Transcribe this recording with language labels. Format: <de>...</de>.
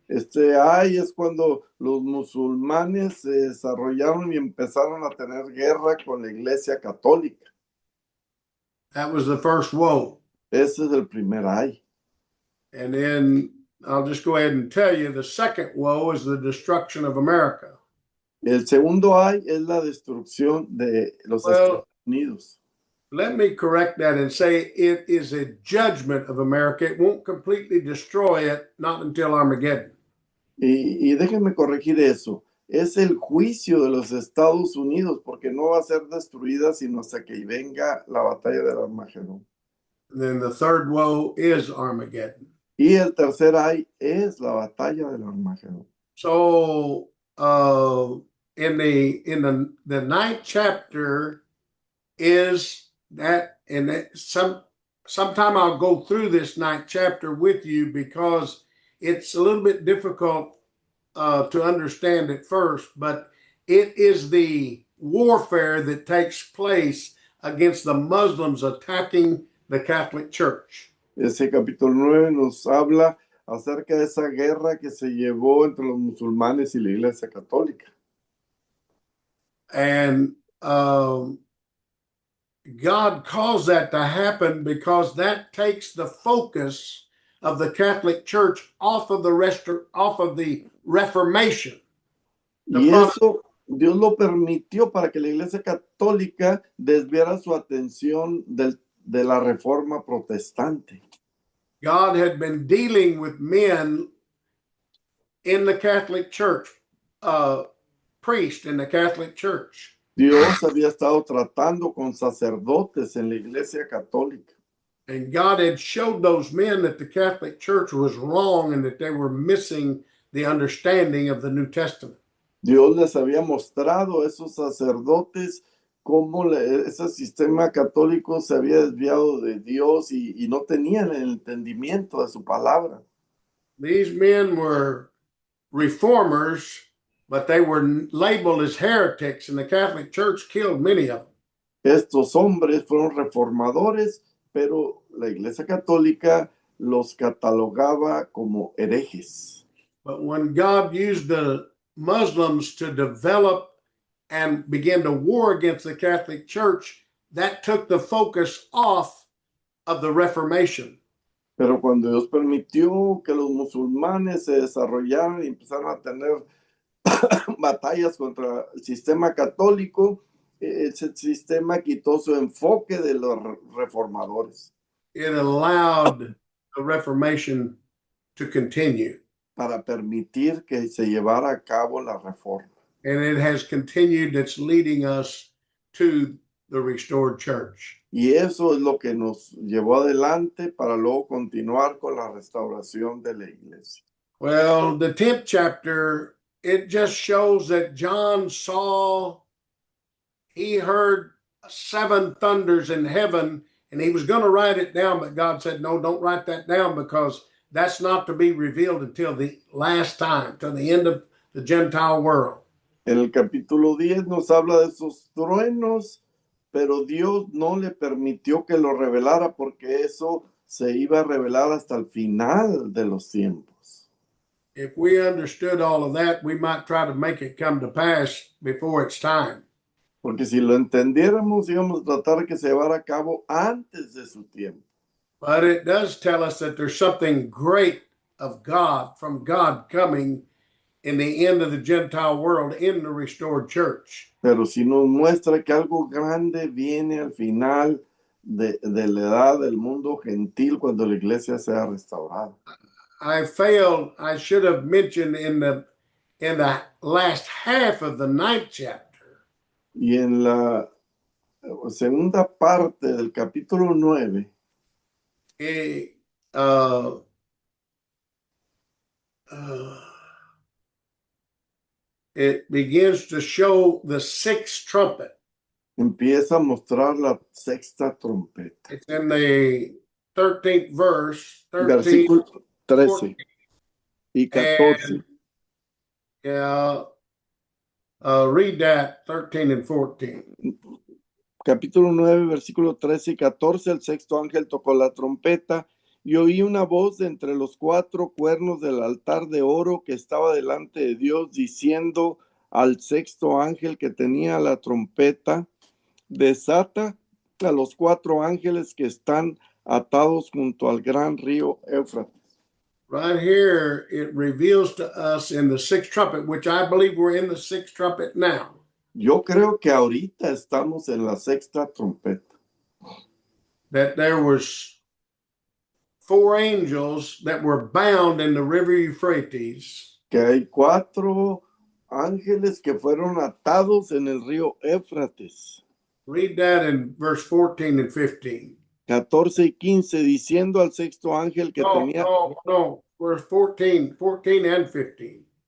<es>Este ay es cuando los musulmanes se desarrollaron y empezaron a tener guerra con la Iglesia Católica.</es> <en>That was the first woe.</en> <es>Ese es el primer ay.</es> <en>And then I'll just go ahead and tell you the second woe is the destruction of America.</en> <es>El segundo ay es la destrucción de los Estados Unidos.</es> <en>Let me correct that and say it is a judgment of America. It won't completely destroy it, not until Armageddon.</en> <es>Y déjenme corregir eso. Es el juicio de los Estados Unidos porque no va a ser destruida sino hasta que venga la batalla del Armagedón.</es> <en>And then the third woe is Armageddon.</en> <es>Y el tercer ay es la batalla del Armagedón.</es> <en>So in the 9th chapter is that, and sometime I'll go through this 9th chapter with you because it's a little bit difficult to understand at first, but it is the warfare that takes place against the Muslims attacking the Catholic Church.</en> <es>Ese capítulo 9 nos habla acerca de esa guerra que se llevó entre los musulmanes y la Iglesia Católica.</es> <en>And God caused that to happen because that takes the focus of the Catholic Church off of the Reformation.</en> <es>Y eso Dios lo permitió para que la Iglesia Católica desviara su atención de la Reforma Protestante.</es> <en>God had been dealing with men in the Catholic Church, priests in the Catholic Church.</en> <es>Dios había estado tratando con sacerdotes en la Iglesia Católica.</es> <en>And God had showed those men that the Catholic Church was wrong and that they were missing the understanding of the New Testament.</en> <es>Dios les había mostrado a esos sacerdotes cómo ese sistema católico se había desviado de Dios y no tenían el entendimiento de su palabra.</es> <en>These men were reformers, but they were labeled as heretics, and the Catholic Church killed many of them.</en> <es>Estos hombres fueron reformadores, pero la Iglesia Católica los catalogaba como herejes.</es> <en>But when God used the Muslims to develop and begin to war against the Catholic Church, that took the focus off of the Reformation.</en> <es>Pero cuando Dios permitió que los musulmanes se desarrollaran y empezaron a tener batallas contra el sistema católico, ese sistema quitó su enfoque de los reformadores.</es> <en>It allowed the Reformation to continue.</en> <es>Para permitir que se llevara a cabo la reforma.</es> <en>And it has continued. It's leading us to the restored church.</en> <es>Y eso es lo que nos llevó adelante para luego continuar con la restauración de la iglesia.</es> <en>Well, the 10th chapter, it just shows that John saw, he heard 7 thunders in heaven, and he was going to write it down, but God said, no, don't write that down because that's not to be revealed until the last time, till the end of the Gentile world.</en> <es>En el capítulo 10 nos habla de esos truenos, pero Dios no le permitió que lo revelara porque eso se iba a revelar hasta el final de los tiempos.</es> <en>If we understood all of that, we might try to make it come to pass before it's time.</en> <es>Porque si lo entendiéramos, íbamos a tratar que se llevara a cabo antes de su tiempo.</es> <en>But it does tell us that there's something great of God, from God coming in the end of the Gentile world in the restored church.</en> <es>Pero si nos muestra que algo grande viene al final de la edad del mundo gentil cuando la iglesia sea restaurada.</es> <en>I should have mentioned in the last half of the 9th chapter,</en> <es>Y en la segunda parte del capítulo 9,</es> <en>it, uh, it begins to show the sixth trumpet.</en> <es>empieza a mostrar la sexta trompeta.</es> <en>It's in the 13th verse, 13,</en> <es>Versículo 13</es> <en>14.</en> <es>y 14.</es> <en>Yeah, read that 13 and 14.</en> <es>Capítulo 9, versículo 13 y 14, el sexto ángel tocó la trompeta y oí una voz de entre los cuatro cuernos del altar de oro que estaba delante de Dios, diciendo al sexto ángel que tenía la trompeta: desata a los cuatro ángeles que están atados junto al gran río Éufrates.</es> <en>Right here, it reveals to us in the sixth trumpet, which I believe we're in the sixth trumpet now.</en> <es>Yo creo que ahorita estamos en la sexta trompeta.</es> <en>That there was 4 angels that were bound in the river Euphrates,</en> <es>Que hay cuatro ángeles que fueron atados en el río Éufrates.</es> <en>read that in verse 14 and 15.</en> <es>14 y 15, diciendo al sexto ángel que</es> <en>No,</en> <es>tenía...</es> <en>no, verse 14 and 15.</en>